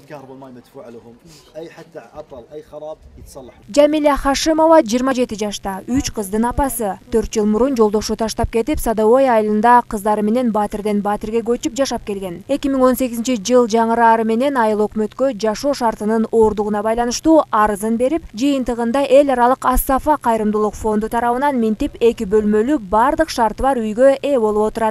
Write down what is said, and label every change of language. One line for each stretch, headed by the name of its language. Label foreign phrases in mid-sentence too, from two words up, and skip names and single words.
Arabic: الكهرباء والماء مدفوع لهم، اي حتى عطل اي خراب يتصلح.
Kyrgyz: Jamila Hashimova 27 жашта, 3 кыздын апасы. 4 жыл мурун жолдошу таштап кетип, Садовой айылында кыздары менен Батирден Батирге көчүп жашап келген. 2018-жыл жаңыры ары менен айыл өкмөткө жашоо шартынын оордугуна байланыштуу арызын берип, жыйынтыгында эл аралык Ас-Сафа кайрымдуулук фонду тарабынан минтип 2 бөлмөлүү бардык шарты бар үйгө ээ болуп отурат.